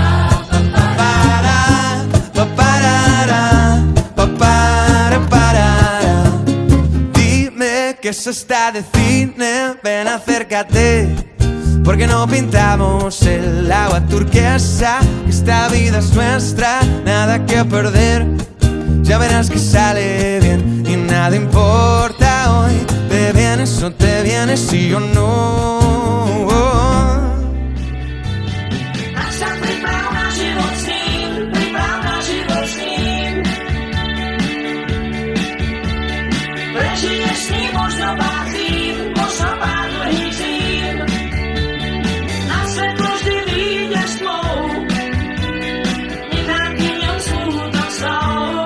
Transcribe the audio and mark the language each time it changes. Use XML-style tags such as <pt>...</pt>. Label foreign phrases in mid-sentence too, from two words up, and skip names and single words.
<es>Dime que eso está de cine, ven acércate. Porque no pintamos el agua turquesa, que esta vida es nuestra, nada que perder. Ya verás que sale bien y nada importa hoy. ¿Te vienes o te vienes, sí o no?</es> <sk>Prežiješ s ním možno pár chvíľ, možno pár dlhých zím. Na svetlo vždy vyjdeš tmou, nechám ti ňom smútok snov.</sk>